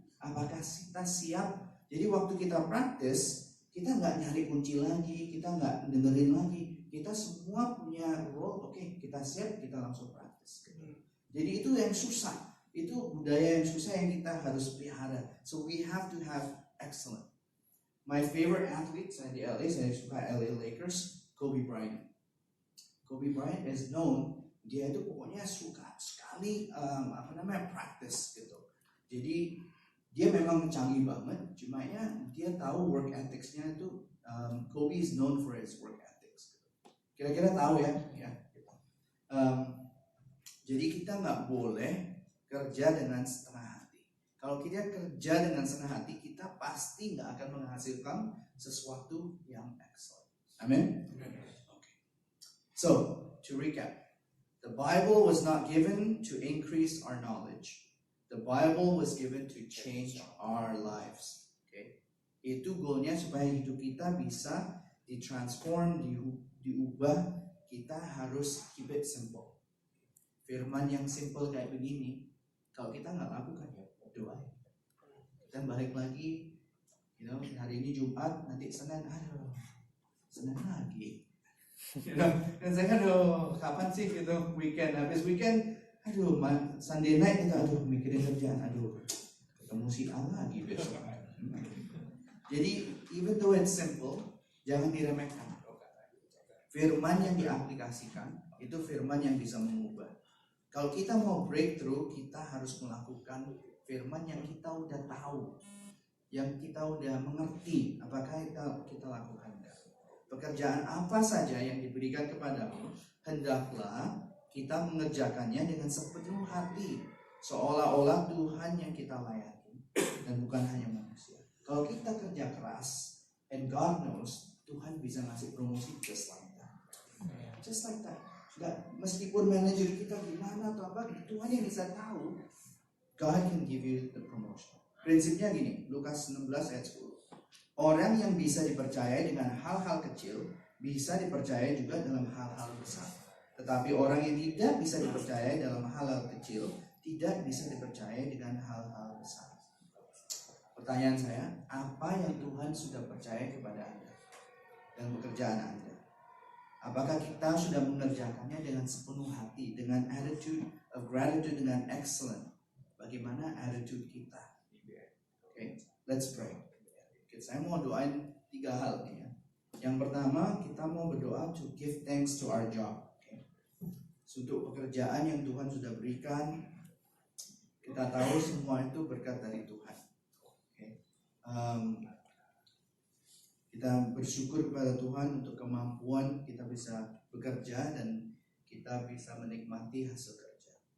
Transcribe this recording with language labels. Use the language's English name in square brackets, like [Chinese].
[Indonesian] Apakah kita siap? Jadi waktu kita praktis, kita nggak nyari kunci lagi, kita nggak dengerin lagi. Kita semua punya role, oke, kita siap, kita langsung praktis. Jadi itu yang susah. Itu budaya yang susah yang kita harus pelihara. [English] So we have to have excellent. My favorite athlete, [Indonesian] saya di LA, saya suka LA Lakers, Kobe Bryant. [English] Kobe Bryant is known, [Indonesian] dia itu pokoknya suka sekali practice gitu. Jadi dia memang canggih banget, cuma ya dia tahu work ethics-nya itu. [English] Kobe is known for his work ethics. [Indonesian] Kira-kira tahu ya gitu. Jadi kita nggak boleh kerja dengan setengah hati. Kalau kita kerja dengan setengah hati, kita pasti nggak akan menghasilkan sesuatu yang excellent. Amin. [English] So, to recap, the Bible was not given to increase our knowledge. The Bible was given to change our lives. Okay? [Indonesian] Itu goalnya supaya hidup kita bisa ditransform, diubah. Kita harus [English] keep it simple. [Indonesian] Firman yang simple kayak begini, kalau kita nggak lakukan ya doa. Kita balik lagi, hari ini Jumat, nanti Senin, Senin lagi. Dan saya kan kapan sih gitu weekend, habis weekend Aduh, [English] Sunday night [Indonesian] kita mikirin kerjaan, ketemu si A lagi besok. [English] Jadi even though it's simple, [Indonesian] jangan diremehkan. Firman yang diaplikasikan itu firman yang bisa mengubah. Kalau kita mau breakthrough, kita harus melakukan firman yang kita udah tahu, yang kita udah mengerti. Apakah kita lakukan? Pekerjaan apa saja yang diberikan kepadamu, hendaklah kita mengerjakannya dengan sepenuh hati, seolah-olah Tuhan yang kita layani dan bukan hanya manusia. Kalau kita kerja keras, and God knows, Tuhan bisa ngasih promosi [English] just like that. Just like that. [Indonesian] Nggak, meskipun manajer kita gimana atau apa, Tuhan yang bisa tahu. [English] God can give you the promotion. [Indonesian] Prinsipnya gini, Lukas 16 ayat 10. Orang yang bisa dipercaya dengan hal-hal kecil bisa dipercaya juga dalam hal-hal besar. Tetapi orang yang tidak bisa dipercaya dalam hal-hal kecil tidak bisa dipercaya dengan hal-hal besar. Pertanyaan saya, apa yang Tuhan sudah percaya kepada Anda dan pekerjaan Anda? Apakah kita sudah mengerjakannya dengan sepenuh hati, dengan [English] attitude of gratitude, [Indonesian] dengan excellent? Bagaimana attitude kita? [English] Okay, let's pray. [Indonesian] Saya mau doain 3 hal nih ya. Yang pertama, kita mau berdoa [English] to give thanks to our job. Okay. [Indonesian] Untuk pekerjaan yang Tuhan sudah berikan, kita tahu semua itu berkat dari Tuhan. Okay. Kita bersyukur kepada Tuhan untuk kemampuan kita bisa bekerja dan kita bisa menikmati hasil kerja.